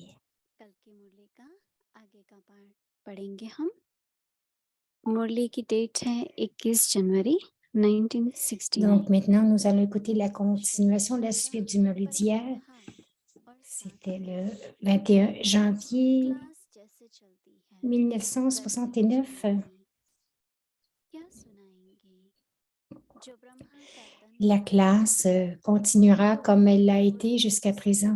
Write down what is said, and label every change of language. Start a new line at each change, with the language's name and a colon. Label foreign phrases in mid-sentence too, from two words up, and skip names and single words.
Hindi: कल की मुरली का आगे का पार्ट पढ़ेंगे हम। मुरली की डेट है 21 जनवरी 1969।
French: Donc maintenant, nous allons écouter la continuation, la suite du Murli d'hier. C'était le 21 janvier 1969. La classe continuera comme elle l'a été jusqu'à présent.